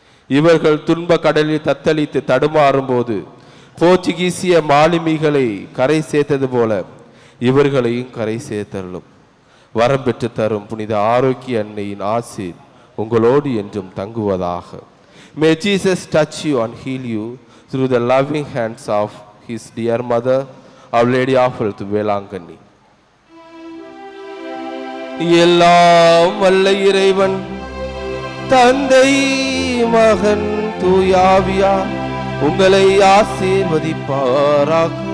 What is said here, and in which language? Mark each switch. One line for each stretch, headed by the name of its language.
Tamil: இவர்கள் துன்ப கடலில் தத்தளித்து தடுமாறும் போது போர்ச்சுகீசிய மாலுமிகளை கரை சேர்த்தது போல இவர்களையும் கரை சேர்த்தருளும். வரம் பெற்று தரும் புனித ஆரோக்கிய அன்னையின் ஆசீர் உங்களோடு என்றும் தங்குவதாக.
English: May Jesus touch you and heal you through the loving hands of his dear mother, Our Lady of Health, Velankanni.
Tamil: எல்லாம் வல்ல இறைவன் தந்தை மகன் தூயாவியா உங்களை ஆசீர்வதிப்பாராக.